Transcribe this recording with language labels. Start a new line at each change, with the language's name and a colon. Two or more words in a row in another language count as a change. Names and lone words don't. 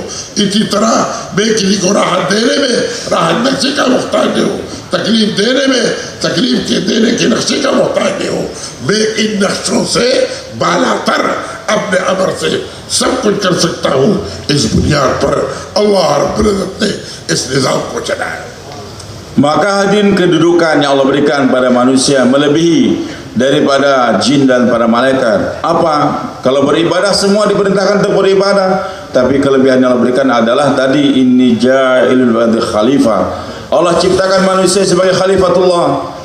Urdu: اسی طرح میں کسی کو راحت دینے میں راحت نقشے کا محتاج نہیں ہوں، تکلیف دینے میں تکلیف کے دینے کے نقشے کا محتاج نہیں ہوں. میں ان نقشوں سے بالاتر اپنے امر سے سب کچھ کر سکتا ہوں. اس بنیاد پر اللہ
Arabic: رب العزة
Urdu: نے اس نظام کو چلایا.
Indonesian: Maka hadirin, kedudukan yang Allah berikan pada manusia melebihi daripada jin dan para malaikat. Apa? Kalau beribadah semua diperintahkan untuk beribadah, tapi kelebihan yang Allah berikan adalah tadi
Arabic: إني جاعل الأرض خليفة.
Indonesian: Allah ciptakan manusia sebagai khalifatullah.